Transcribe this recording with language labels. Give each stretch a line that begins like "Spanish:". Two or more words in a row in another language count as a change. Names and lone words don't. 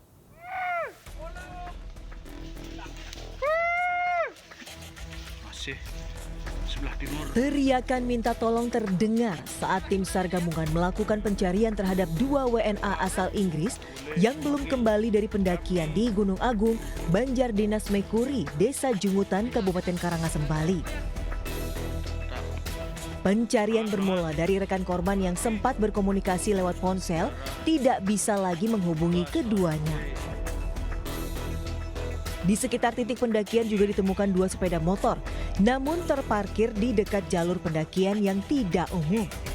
Indonesian: Teriakan minta tolong terdengar saat tim SAR gabungan melakukan pencarian terhadap 2 WNA asal Inggris yang belum kembali dari pendakian di Gunung Agung, Banjar Dinas Mekuri, Desa Jungutan, Kabupaten Karangasem, Bali. Pencarian bermula dari rekan korban yang sempat berkomunikasi lewat ponsel tidak bisa lagi menghubungi keduanya. Di sekitar titik pendakian juga ditemukan 2 sepeda motor, namun terparkir di dekat jalur pendakian yang tidak umum.